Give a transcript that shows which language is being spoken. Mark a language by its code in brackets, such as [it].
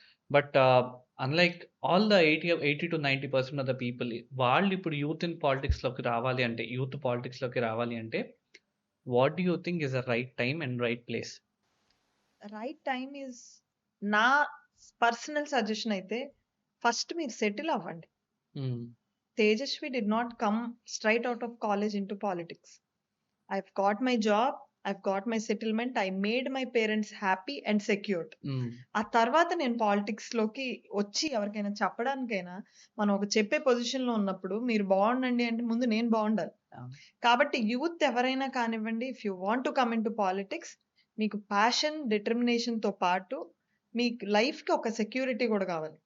[en] but unlike all the 80-90% of the people [te] వాళ్ళిప్పుడు youth in పాలిటిక్స్‌లోకి రావాలి అంటే, [en] Youth పాలిటిక్స్‌లోకి రావాలి అంటే, what do you think is the right time and right place? Right time is [te] నా personal suggestion అయితే first మీరు settle అవ్వండి. హ్మ్. [en] Tejaswi did not come straight out of college into politics. I've got my job, I've got my settlement, I made my parents happy and secured. Hmm. [te] ఆ తర్వాత నేను పాలిటిక్స్‌లోకి వచ్చి ఎవరికైనా చెప్పడానికైనా, మనం ఒక చెప్పే పొజిషన్‌లో ఉన్నప్పుడు మీరు బాగుండండి అంటే ముందు నేను బాగుండాలి. అవును. కాబట్టి యూత్ ఎవరైనా కానివ్వండి, [en] if you want to come into politics, [te] మీకు ప్యాషన్, డిటర్మినేషన్‌తో పాటు మీకు లైఫ్‌కి ఒక సెక్యూరిటీ కూడా కావాలి.